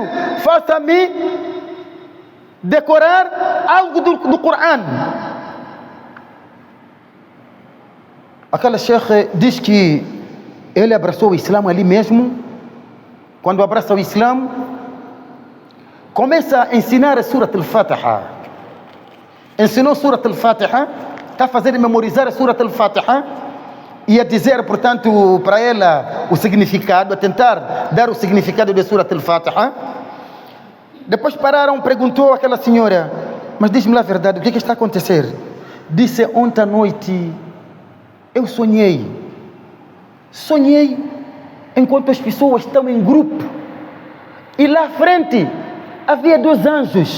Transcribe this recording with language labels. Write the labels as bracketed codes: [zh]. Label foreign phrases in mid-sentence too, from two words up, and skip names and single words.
[pt] Faça-me decorar algo do Corão. Aquela Sheikh diz que ele abraçou o Islã ali mesmo. Quando abraça o Islã, começa a ensinar a Surat al-Fatiha. Ensinou Surat al-Fatiha, está a fazer memorizar a Surat al-Fatiha e a dizer, portanto, para ela o significado, a tentar dar o significado de Surat al-Fatiha. Depois pararam, perguntou àquela senhora: mas diz-me lá a verdade, o que está a acontecer? Disse: ontem à noite eu sonhei enquanto as pessoas estão em grupo e lá à frente havia 2 anjos.